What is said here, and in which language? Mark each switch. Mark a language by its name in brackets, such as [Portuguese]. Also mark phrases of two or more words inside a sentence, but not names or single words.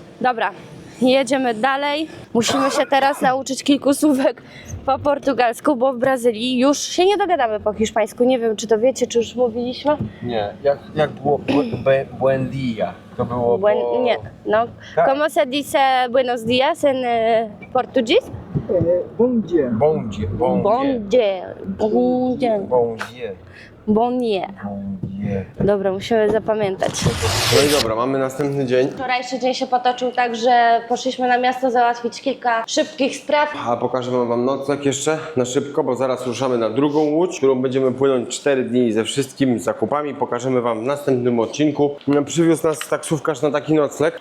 [Polish] Dobra, jedziemy dalej. Musimy się teraz nauczyć kilku słówek po portugalsku, bo w Brazylii już się nie dogadamy po hiszpańsku. Nie wiem, czy to wiecie, czy już mówiliśmy. Nie, jak było [Spanish] buen dia? [Polish] To było Nie, no. Tak. [Spanish] Como se dice buenos dias en português? [Portuguese] Bom dia. Bon dia. Bon dia. Bon dia. Bon dia. Bon dia. Bon dia. [Polish] Dobra, musimy zapamiętać. No i dobra, mamy następny dzień. Wczorajszy dzień się potoczył tak, że poszliśmy na miasto załatwić kilka szybkich spraw. A pokażę wam nocleg jeszcze na szybko, bo zaraz ruszamy na drugą łódź, którą będziemy płynąć 4 dni ze wszystkimi zakupami. Pokażemy wam w następnym odcinku. Przywiózł nas taksówkarz na taki nocleg.